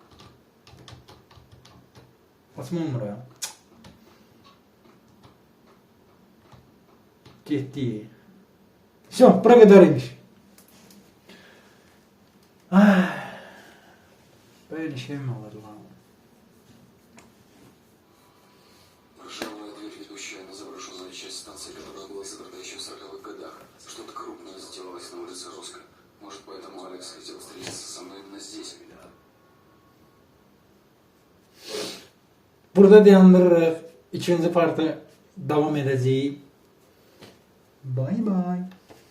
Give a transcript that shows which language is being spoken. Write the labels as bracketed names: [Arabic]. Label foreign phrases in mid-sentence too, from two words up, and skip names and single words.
[Turkish] Açmam buraya. Gitti. Все, buraya kadarıymış. Böyle şey mi olur lan? [Russian] Ржавая дверь, ведущая на заброшенную часть станции, которая была закрыта еще в 40-х годах. Что-то крупное сделалось на улице Русской. Может, поэтому Алекс хотел встретиться со мной именно здесь. [Azerbaijani] Burada dayandırırıq. İkinci partı davam edəcəyik. [English] Bye bye.